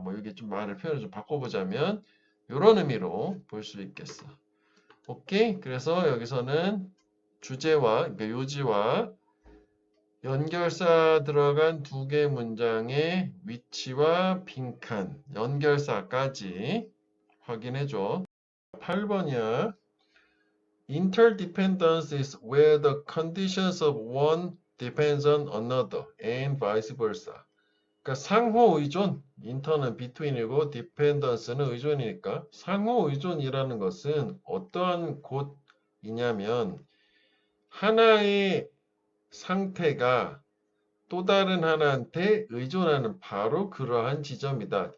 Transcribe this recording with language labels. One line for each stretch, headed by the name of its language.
Korean: 뭐 이게 좀 말을 표현을 좀 바꿔보자면 이런 의미로 볼 수 있겠어. 오케이? 그래서 여기서는 주제와 그러니까 요지와 연결사 들어간 두 개 문장의 위치와 빈칸, 연결사까지 확인해줘. 8번이야.
English: Interdependence is where the conditions of one depends on another and vice versa.
Korean: 그러니까 상호 의존, inter는 between이고 dependence는 의존이니까 상호 의존이라는 것은 어떠한 곳이냐면 하나의 상태가 또 다른 하나한테 의존하는 바로 그러한 지점이다.